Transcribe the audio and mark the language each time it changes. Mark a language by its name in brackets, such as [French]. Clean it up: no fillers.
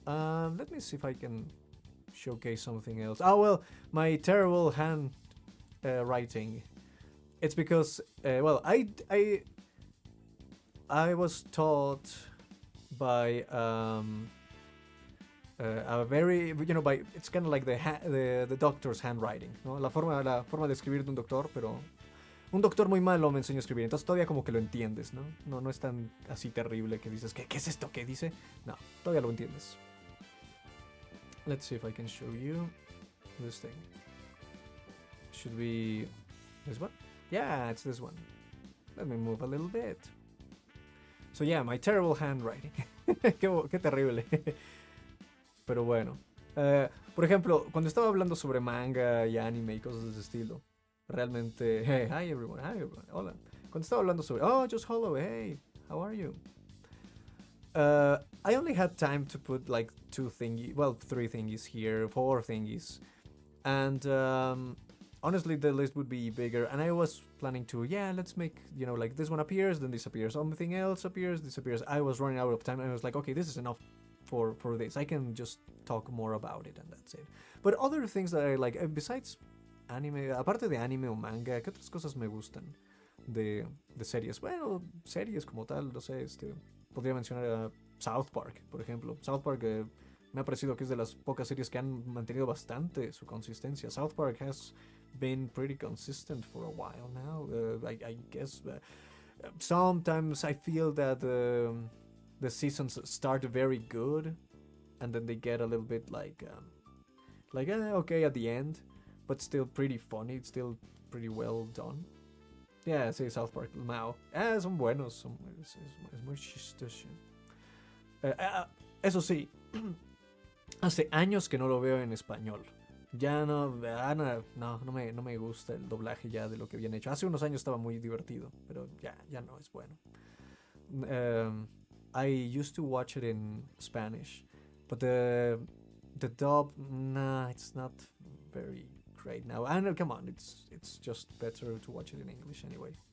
[English] Let me see if I can showcase something else. Oh well, my terrible hand writing. it's because well, I was taught by a very, by, it's kind of like the doctor's handwriting, ¿no? [Spanish] La forma de escribir de un doctor, pero un doctor muy malo me enseñó a escribir, entonces todavía como que lo entiendes, ¿no? No es tan así terrible que dices, ¿qué es esto? ¿Qué dice? No, todavía lo entiendes. [English] Let's see if I can show you this thing. Should be this one? Yeah, it's this one. Let me move a little bit. So yeah, my terrible handwriting. [Spanish] qué terrible. Pero bueno. Por ejemplo, cuando estaba hablando sobre manga y anime y cosas de ese estilo, realmente... [English] Hey, hi everyone, [Spanish] hola. Cuando estaba hablando sobre... [English] Oh, just hello, hey, how are you? I only had time to put like 3 thingies here, 4 thingies. And honestly, the list would be bigger. And I was planning to, let's make, like this one appears, then disappears. Something else appears, disappears. I was running out of time and I was like, okay, this is enough for this. I can just talk more about it and that's it. But other things that I like, besides anime, [Spanish] aparte de anime o manga, ¿qué otras cosas me gustan de series? Bueno, series como tal, no sé, podría mencionar a South Park, por ejemplo. South Park me ha parecido que es de las pocas series que han mantenido bastante su consistencia. [English] South Park has been pretty consistent for a while now. I guess sometimes I feel that the seasons start very good and then they get a little bit like okay at the end, but still pretty funny. It's still pretty well done. Yeah, sí, South Park, Mao. [Spanish] Son buenos, es muy chistoso. Eso sí, hace años que no lo veo en español. Ya no me gusta el doblaje ya de lo que habían hecho. Hace unos años estaba muy divertido, pero ya no es bueno. [English] I used to watch it in Spanish, but the dub, it's not very great now. And come on, it's just better to watch it in English anyway.